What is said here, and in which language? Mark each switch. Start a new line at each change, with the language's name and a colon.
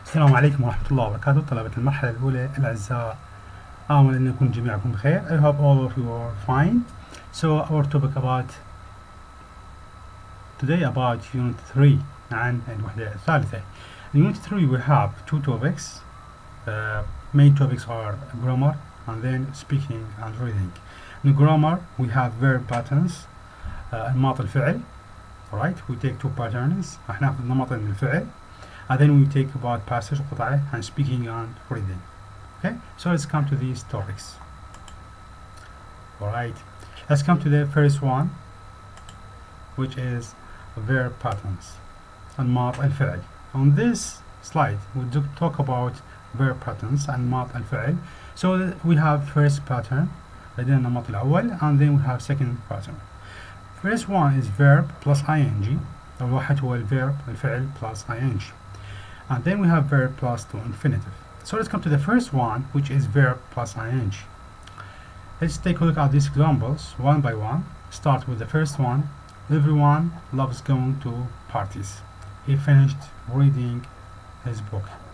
Arabic: السلام عليكم ورحمة الله وبركاته طلبة المرحلة الأولى الأعزاء، آمل أن يكون جميعكم بخير.
English: I hope all of you are fine. So our topic today about unit 3
Arabic: عن الوحدة الثالثة.
English: In unit 3 we have two topics. Main topics are grammar and then speaking and reading. In grammar we have verb patterns,
Arabic: أنماط الفعل.
English: Alright, we take two patterns.
Arabic: احنا ناخذ نمطين من الفعل.
English: And then we take about passage قطعة and speaking and reading. Okay, so let's come to these topics. Alright, let's come to the first one, which is verb patterns.
Arabic: أنماط الفعل.
English: On this slide we do talk about verb patterns
Arabic: أنماط الفعل.
English: So we have first pattern
Arabic: لدينا النمط الأول
English: and then we have second pattern. First one is verb plus ing.
Arabic: الواحد هو الverb الفعل
English: plus ing. And then we have verb plus to infinitive. So let's come to the first one, which is verb plus ing. Let's take a look at these examples one by one. Start with the first one. Everyone loves going to parties. He finished reading his book.